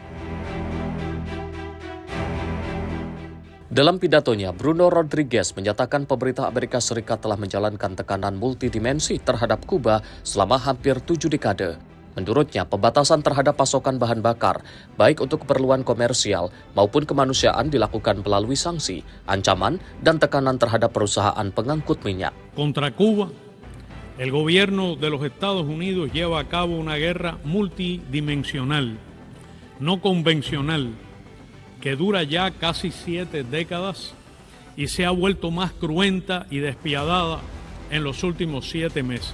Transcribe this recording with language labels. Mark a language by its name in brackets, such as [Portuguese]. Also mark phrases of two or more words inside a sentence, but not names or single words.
[Indonesian] Dalam pidatonya, Bruno Rodriguez menyatakan pemerintah Amerika Serikat telah menjalankan tekanan multidimensi terhadap Kuba selama hampir 7 dekade. Menurutnya, pembatasan terhadap pasokan bahan bakar, baik untuk keperluan komersial maupun kemanusiaan dilakukan melalui sanksi, ancaman, dan tekanan terhadap perusahaan pengangkut minyak. [Spanish] Contra Cuba, el gobierno de los Estados Unidos lleva a cabo una guerra multidimensional, no convencional, que dura ya casi 7 décadas y se ha vuelto más cruenta y despiadada en los últimos 7 meses.